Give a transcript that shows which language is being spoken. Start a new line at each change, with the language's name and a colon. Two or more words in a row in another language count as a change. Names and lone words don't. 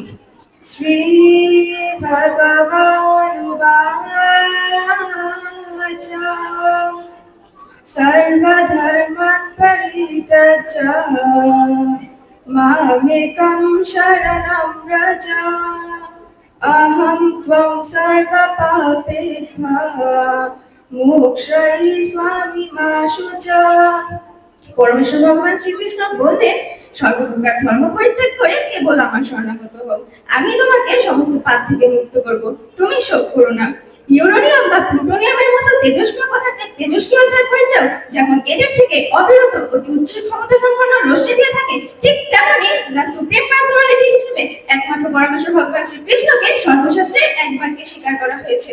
Sanskrit: श्री भगवानुवाच सर्वधर्मान् परित्यज्य मामेकं शरणं व्रज अहं त्वं सर्वपापेभ्यः मोक्षयिष्यामि मा शुचा।
Bangla: পরমেশ্বর ভগবান শ্রীকৃষ্ণ বললেন, সর্বপ্রকার ধর্ম পরিত্যাগ করে কেবল আমার শরণাগত হও, আমি তোমাকে সমস্ত পাপ থেকে মুক্ত করব। তুমি শোক করো না। ইউরেনিয়াম বা প্লুটোনিয়ামের মতো তেজস্ক্রিয় পদার্থের তেজস্ক্রিয়তার পরিচয় যেমন এদের থেকে অবিরত অতি উচ্চ ক্ষমতা সম্পন্ন রশ্মি দিয়ে থাকে, ঠিক তেমনি
English: the supreme personality
Bangla: হিসেবে একমাত্র পরমেশ্বর ভগবান শ্রীকৃষ্ণকে সর্বশাস্ত্রে এক বাক্যে স্বীকার করা হয়েছে।